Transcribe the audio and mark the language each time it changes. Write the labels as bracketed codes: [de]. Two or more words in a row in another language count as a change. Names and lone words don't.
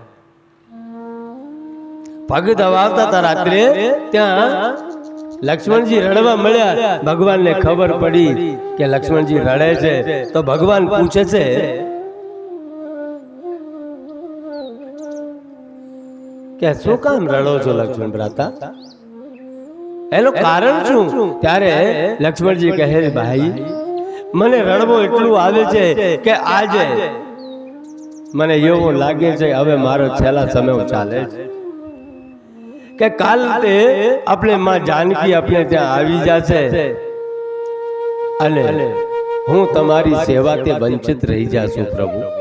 [gu] પગ દબાવતા થા રાત્રે, ત્યા લક્ષ્મણ જી રડવા મળ્યા. ભગવાન ને ખબર પડી કે લક્ષ્મણ જી રડે છે, તો ભગવાન પૂછે છે કે શું કામ રડો છો લક્ષ્મણ ભ્રાતા, એનો કારણ શું? ત્યારે લક્ષ્મણ જી કહે, ભાઈ મને રડવો એટલું આવે છે કે આજે મને એવો લાગે છે હવે મારો છેલ્લા સમય ચાલે છે, કે કાલ તે આપણે માં જાનકી આપણે ત્યાં આવી જશે અને હું તમારી સેવાથી વંચિત રહી જાશું પ્રભુ.